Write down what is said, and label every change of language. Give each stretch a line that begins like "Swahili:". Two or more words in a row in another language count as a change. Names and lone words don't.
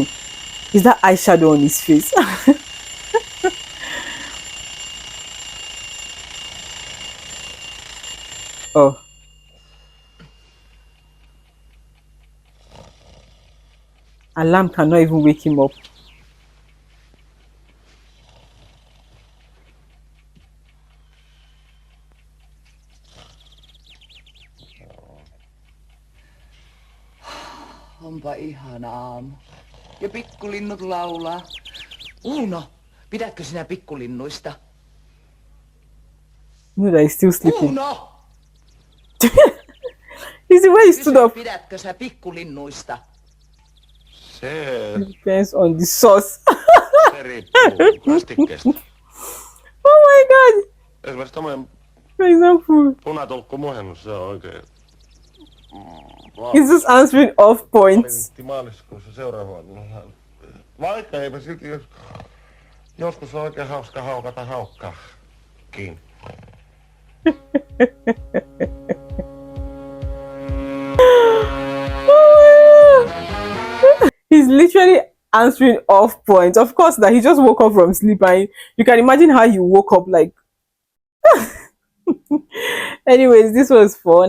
English: Is that eyeshadow on his face? Oh, alarm cannot even wake him up.
Finnish: Onpa ihana aamu. Ja pikkulinnut laulaa. Uuno, pidätkö sinä pikkulinnuista? No,
English: that he's still sleeping. Uuno! Is the way he stood
Finnish: Kysyn,
English: up.
Finnish: pidätkö sä pikkulinnuista? Se
English: Depends on the sauce.
Finnish: riippuu kastikkeesta.
English: Oh my god.
Finnish: Esimerkiksi tommonen
English: For example,
Finnish: punatulkku muhennus, se on oikein.
English: he's just answering off points.
Finnish: Valintti maaliskuussa seuraava vuonna. Vaikka eipä silti joskus on oikein hauska haukata haukkaakin.
English: He's literally answering off points. Of course, that he just woke up from sleep, and you can imagine how he woke up like. Anyways, this was fun.